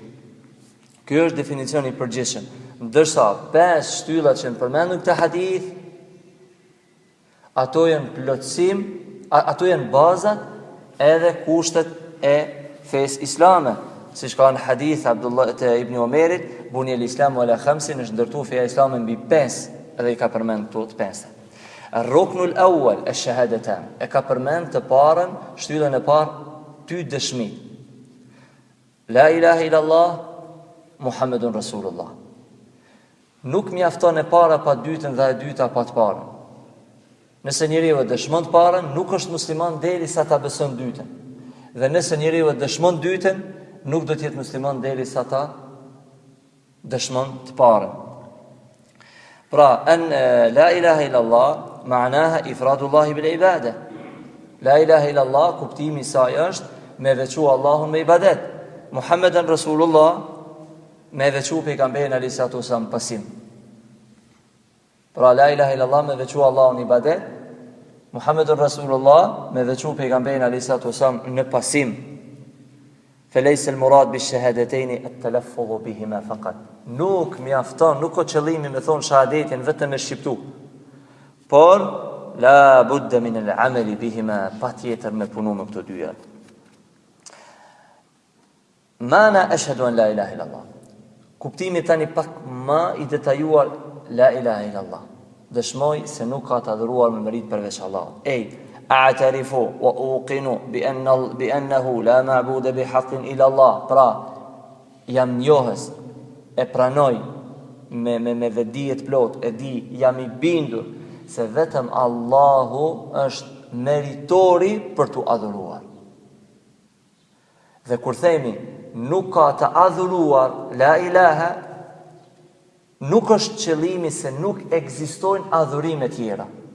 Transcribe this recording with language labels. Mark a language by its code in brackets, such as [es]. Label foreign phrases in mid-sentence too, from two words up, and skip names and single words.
[sq] Ky është definicioni i përgjithshëm. Ndërsa 5 shtyllat që përmendën këtë hadith, ato janë plotësim, ato janë bazat edhe kushtet e fesë islame. Siç ka në hadith Abdullah te Ibn Omerit, [ar] بني الإسلام على 5, [sq] është ndërtuar feja islame mbi 5, edhe i ka përmend këto të 5. [ar] الركن الأول الشهادتان, [sq] e ka përmend të parën, shtyllën e parë ty dëshmi. [ar] لا إله إلا الله، محمد رسول الله. [sq] Nuk mjafton e para pa dytën dhe e dyta pa të parën. Nëse njeriu e dëshmon të parën, nuk është musliman derisa ta beson dytën. Dhe nëse njeriu e dëshmon dytën, nuk do të jetë musliman derisa ta dëshmon të parën. Pra, [ar] لا إله إلا الله، معناها إفراد الله بالعبادة. لا إله إلا الله, [sq] kuptimi i saj është me veçu Allahun me ibadet. [ar] محمد رسول الله, [sq] me veçu pejgamberin [ar] عليه الصلاة والسلام [sq] pasim. Pra, [ar] لا إله إلا الله [sq] me veçu Allahun ibadet, [ar] محمد رسول الله [sq] me veçu pejgamberin [ar] عليه الصلاة والسلام [sq] në pasim. [ar] فليس المراد بالشهادتين التلفظ بهما فقط. [sq] Nuk mjafton, nuk ka qëllimi me thon shahadetin vetëm me shqiptu. [ar] Por لا بد من العمل بهما, [sq] patjetër me punu me këto dyja. [ar] معنى أشهد أن لا إله إلا الله. [sq] Kuptimi tani pak më i detajuar [ar] لا إله إلا الله. [sq] Dëshmoj se nuk ka të adhuruar me merit përveç Allahut. [ar] أعترف وأوقن بأنه لا معبود بحق إلا الله. [sq] Pra, jam njohës, e pranoj me vedijet plot, e di, jam i bindur se vetëm Allahu është meritori për të adhuruar. Dhe kur themi nuk ka të adhuruar [ar] لا إله, [sq] nuk është qëllimi se nuk ekzistojnë adhurime tjera.